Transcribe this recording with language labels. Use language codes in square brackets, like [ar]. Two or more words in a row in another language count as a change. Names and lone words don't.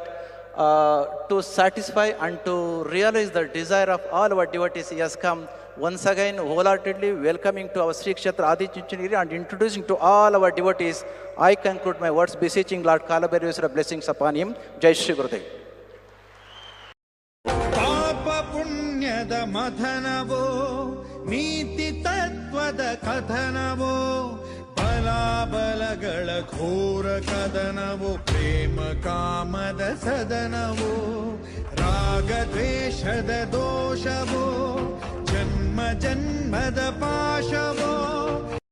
[en] To satisfy and to realize the desire of all our devotees, he has come once again wholeheartedly welcoming to our Sri Kshetra Adi Chunchanagiri and introducing to all our devotees. I conclude my words beseeching Lord Kalabhairveswara blessings upon him. Jai Shri Gurudev. [kn] ಪಾಪ ಪುಣ್ಯದ ಮಥನವೋ ನೀತಿ ತತ್ವದ ಕಥನವೋ ಬಲಾಬಲಗಳ ಘೋರ ಕದನವೋ ಪ್ರೇಮ ಕಾಮದ ಸದನವೋ ರಾಗ ದ್ವೇಷದ ದೋಷವೋ ಜನ್ಮ ಜನ್ಮದ ಪಾಶವೋ